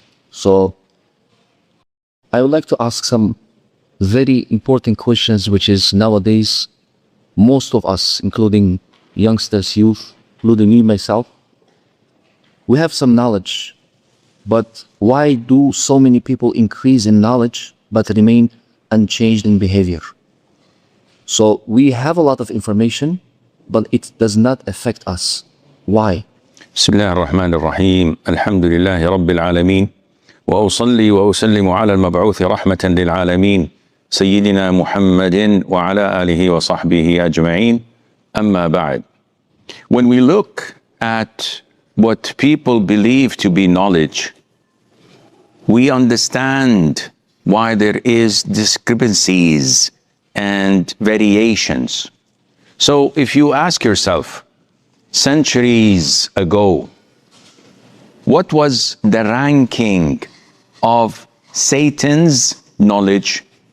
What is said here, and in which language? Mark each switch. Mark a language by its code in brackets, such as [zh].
[en] So I would like to ask some very important questions, which is nowadays, most of us, including youngsters, youth, including me, myself, we have some knowledge, but why do so many people increase in knowledge but remain unchanged in behavior? So we have a lot of information, but it does not affect us. Why? [ar] Bismillah ar-Rahman ar-Rahim. Alhamdulillahi Rabbil Alameen. وأصلي وأسلم على المبعوث رحمة للعالمين سيدنا محمد وعلى آله وصحبه أجمعين أما بعد. [en] When we look at what people believe to be knowledge, we understand why there is discrepancies and variations. So if you ask yourself, centuries ago, what was the ranking of Satan's knowledge?